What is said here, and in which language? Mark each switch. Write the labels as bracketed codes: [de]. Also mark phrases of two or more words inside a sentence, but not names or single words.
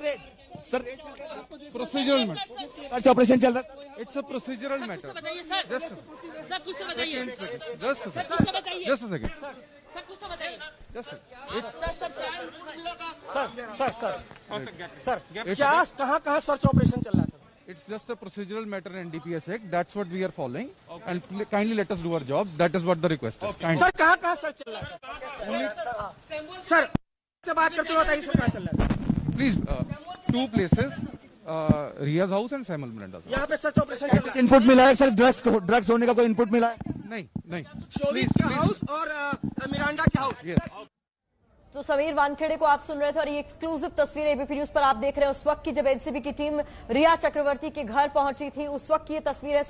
[en] procedural matter, search operation [hi] चल रहा है। [en] it's a procedural matter. [hi] बताइए सर, सर कुछ तो बताइए, जस्ट सर कुछ तो बताइए, [en] just a second, [hi] सर कुछ तो बताइए, सर क्या कहाँ [en] search operation [hi] चल रहा है? [en] it's just a procedural matter in NDPS Act. That's what we are following, and kindly let us do our job. That is what the request is. Kindly. [hi] सर कहाँ सर्च चल रहा है? सर से बात करते हो बताइए सर कहाँ चल रहा है? [en] Please, 2 places, Riya's house and Saimuel Miranda's house. [hi] यहाँ पे [en] search operation [hi] चल रहा है। इनपुट मिला है सर, ड्रग्स होने का कोई इनपुट मिला है? नहीं। शोभिक के हाउस और मिरांडा के हाउस। Yes. तो समीर वानखेड़े को आप सुन रहे थे और ये एक्सक्लूसिव तस्वीर एबीपी न्यूज पर आप देख रहे हैं। उस वक्त की जब एनसीबी की टीम रिया चक्रवर्ती के घर पहुंची थी, उस वक्त की ये तस्वीर है।